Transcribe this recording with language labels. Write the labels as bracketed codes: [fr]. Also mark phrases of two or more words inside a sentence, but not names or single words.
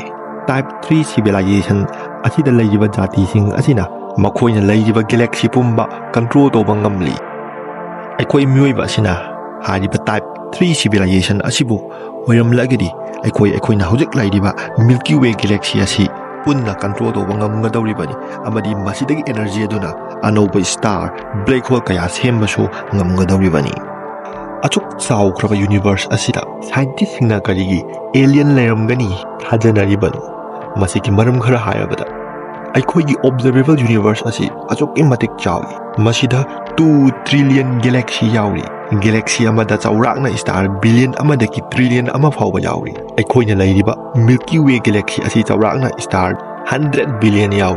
[en] Type 3 civilization [mni] asida layriba jati sing asina makhoina layriba galaxy pumba control toba ngamli. Aikoi miyoi asina hariba [en] type 3 civilization [mni] asibu oiramlagadi aikoina hojik layriba Milky Way galaxy asi punna control toba ngamgadawribani amadi masidagi energy aduna anoba [en] star black hole [mni] kaya sembasu ngamgadawribani. Achuk chawkraba universe asida scientist singna karigi alien layramgani thajanaribanu masiki maram khara hayabada aikoigi [en] observable universe [mni] asi achuk matik chawi masida [en] 2 trillion galaxy [mni] yauri galaxy amada chawrakna [en] star billion [mni] amada ki trillion ama phawba yauri aikoina layriba Milky Way galaxy asi chawrakna [en] star 100 billion [mni] yauri.